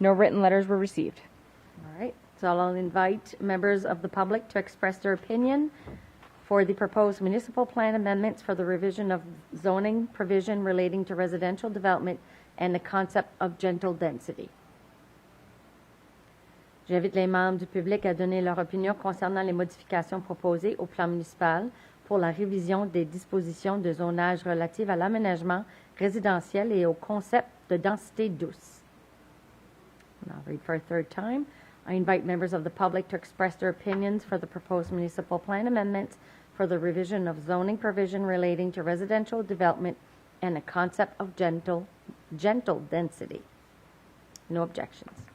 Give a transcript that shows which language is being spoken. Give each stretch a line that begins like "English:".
English: No written letters were received. All right, so I'll invite members of the public to express their opinion for the proposed municipal plan amendments for the revision of zoning provision relating to residential development and the concept of gentle density.
French: J'invite les membres du public à donner leur opinion concernant les modifications proposées au plan municipal pour la révision des dispositions de zonage relatives à l'aménagement résidentiel et au concept de densité douce.
English: And I'll read for a third time. I invite members of the public to express their opinions for the proposed municipal plan amendments for the revision of zoning provision relating to residential development and the concept of gentle density. No objections.